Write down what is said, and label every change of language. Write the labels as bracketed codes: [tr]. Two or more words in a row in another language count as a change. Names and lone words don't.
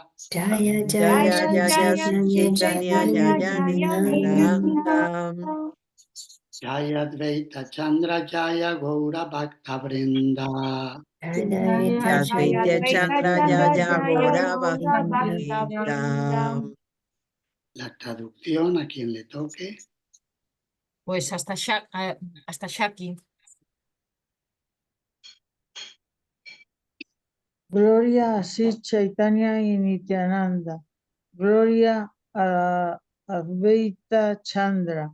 [sa] Jaya Jaya Shri Chaitanya Jaya Nityananda. Jaya Dvaita Chandra Jaya Gaura Bhakta Vrinda. Advaita Chandra Jaya Gaura Bhakta Vrinda. [es] La traducción a quien le toque. Pues hasta Shaki. Gloria a Sri Chaitanya y Nityananda. Gloria a Advaita Chandra.